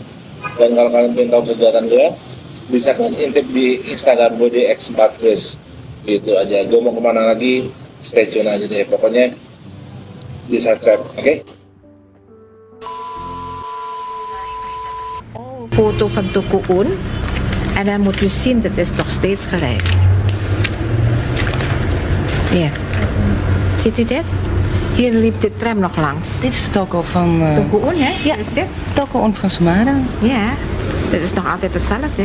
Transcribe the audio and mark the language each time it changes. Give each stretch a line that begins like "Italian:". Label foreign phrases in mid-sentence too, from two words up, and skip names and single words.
Indonesian: Dan kalau kalian ingin tahu kegiatan gue, bisa kalian intip di Instagram gue di X4Chris. Gitu aja. Gue mau kemana lagi,
English: stay tune
Indonesian: aja deh. Pokoknya di subscribe, oke?
Dutch: Foto van Toko Un. En dan moet u zien, dat is nog steeds gelijk. Ja. Ziet u dit? Hier liep de tram nog langs. Dit is de toko van... Toko Un, hè? Ja, Is dit? Toko Un van Semarang. Ja. Dat is nog altijd hetzelfde.